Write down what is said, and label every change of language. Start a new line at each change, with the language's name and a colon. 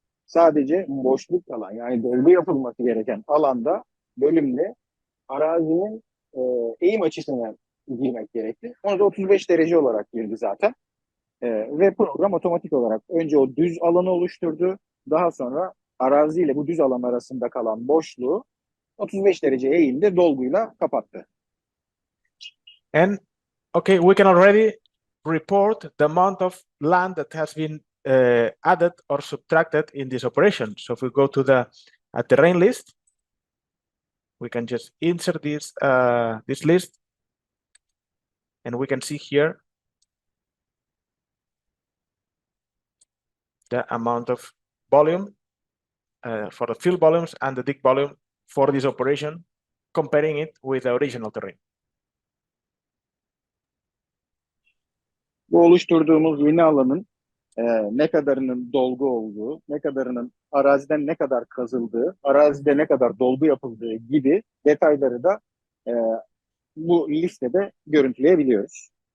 Turkish: Sadece boşluk alan, yani dolgu yapılması gereken alanda bölümde arazinin eğim açısına girmek gerekti. Onu da 35 derece olarak girdi zaten. Ve program otomatik olarak önce o düz alanı oluşturdu. Daha sonra araziyle bu düz alan arasında kalan boşluğu 35 derece eğimde dolguyla kapattı.
English: And okay, we can already report the amount of land that has been added or subtracted in this operation. So if we go to the terrain list, we can just insert this this list, and we can see here the amount of volume for the fill volumes and the dig volume for this operation, comparing it with the original terrain.
Turkish: Bu oluşturduğumuz yeni alanın ne kadarının dolgu olduğu, ne kadarının araziden ne kadar kazıldığı, arazide ne kadar dolgu yapıldığı gibi detayları da bu listede görüntüleyebiliyoruz.